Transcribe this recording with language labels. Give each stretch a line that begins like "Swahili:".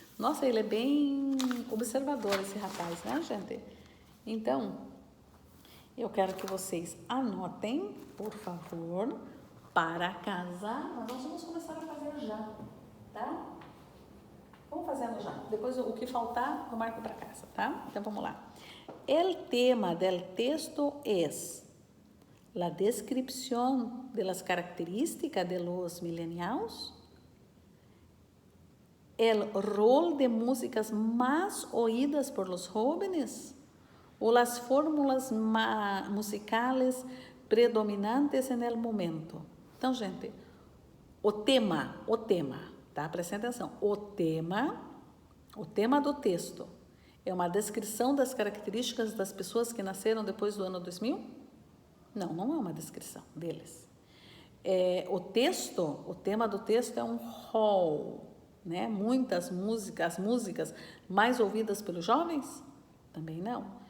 Portuguese: Nossa, ele é bem observador, esse rapaz, gente? Então, eu quero que vocês anotem, por favor, para casa. Nós vamos começar a fazer já, tá? Vamos fazendo já. Depois, o que faltar, eu marco para casa, tá? Então, vamos lá.
Spanish: El tema del texto es la descripción de las características de los millennials, el rol de músicas más oídas por los jóvenes o las fórmulas musicales predominantes en el momento.
Portuguese: Então, gente, o tema, tá? Prestem atenção. O tema do texto é uma descrição das características das pessoas que nasceram depois do ano 2000? Não, não é uma descrição deles. O tema do texto é um hall, Muitas músicas, as músicas mais ouvidas pelos jovens? Também não.